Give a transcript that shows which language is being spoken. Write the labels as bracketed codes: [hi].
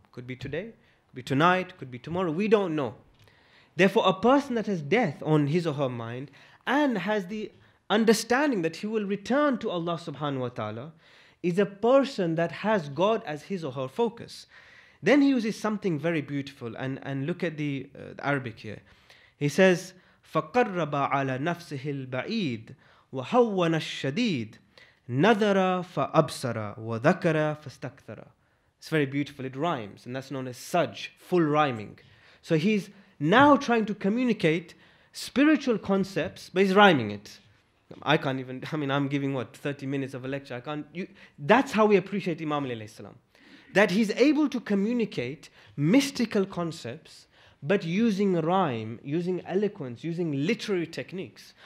[en] Could be today, could be tonight, could be tomorrow. We don't know. Therefore, a person that has death on his or her mind and has the understanding that he will return to Allah subhanahu wa ta'ala is a person that has God as his or her focus. Then he uses something very beautiful, and look at the Arabic here. [ar] He says, فَقَرَّبَ عَلَى نَفْسِهِ الْبَعِيدِ وَحَوَّنَ الشَّدِيدِ نَذَرَ فَأَبْصَرَ وَذَكَرَ فَاسْتَكْثَرَ. [en] It's very beautiful. It rhymes, and that's known as sajj, full rhyming. So he's now trying to communicate spiritual concepts, but he's rhyming it. I can't even, I'm giving 30 minutes of a lecture. That's how we appreciate Imam alayhi salam. That he's able to communicate mystical concepts, but using rhyme, using eloquence, using literary techniques.